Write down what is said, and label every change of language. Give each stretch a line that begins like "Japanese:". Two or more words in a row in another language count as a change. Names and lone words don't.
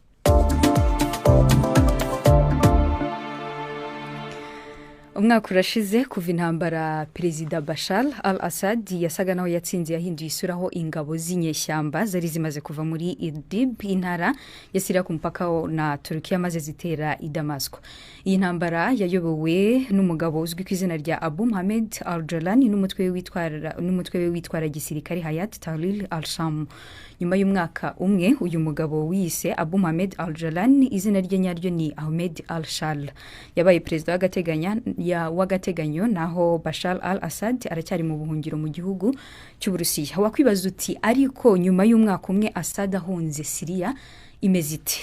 Kinyarwanda: Umwaka urashize kuva intambara Perezida Bashar al-Assad yasaga naho yatsinze yahinduye isura, aho ingabo z'inyeshyamba zari zimaze kuva muri Idlib, intara ya Syria ku mupaka na Turkiya, maze zitera i Damascus. Iyi ntambara yayobowe n'umugabo uzwi ku izina rya Abu Mohamed al-Jalani n'umutwe we witwara gisirikare Hayat Tahrir al-Sham. Nyuma y'umwaka umwe uyu mugabo wise Abu Mohamed al-Jalani, izina rye nyaryo ni Ahmed al-Shal, yabaye perezida w'agateganyo naho Bashar al-Assad aracyari mu buhungiro mu gihugu cy'Uburusiya. Wakwibaza uti ariko nyuma y'umwaka umwe Assad ahunze Syria imeze ite?